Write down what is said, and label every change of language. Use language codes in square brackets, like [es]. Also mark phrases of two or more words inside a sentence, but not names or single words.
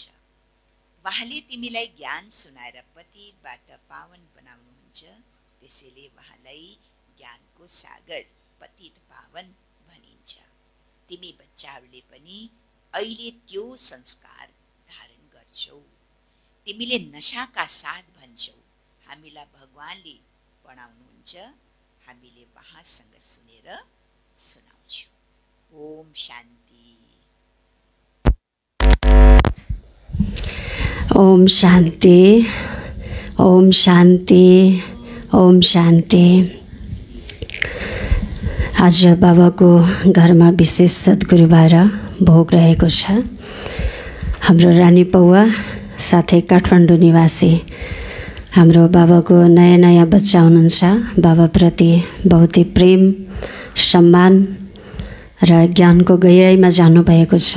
[ne] उहाँले तिमीलाई ज्ञान सुनाएर पतितबाट पावन बनाउनुहुन्छ, त्यसैले उहाँलाई ज्ञानको सागर पतित पावन भनिन्छ। तिमी बच्चाहरूले पनि अहिले त्यो संस्कार धारण गर्छौ। तिमीले नशाका साथ भन्छौ हामीलाई भगवानले पढाउनुहुन्छ, हामीले उहाँसँग सुनेर सुनाउँछौँ। ओम शान्ति। ओम शान्ति, ओम शान्ति, ओम शान्ति। आज बाबाको घरमा विशेष सद्गुरुबार भोग रहेको छ। हाम्रो रानी पौवा साथै काठमाडौँ निवासी हाम्रो बाबाको नयाँ नयाँ बच्चा हुनुहुन्छ। बाबाप्रति बहुतै प्रेम, सम्मान र ज्ञानको गहिराइमा जानुभएको छ।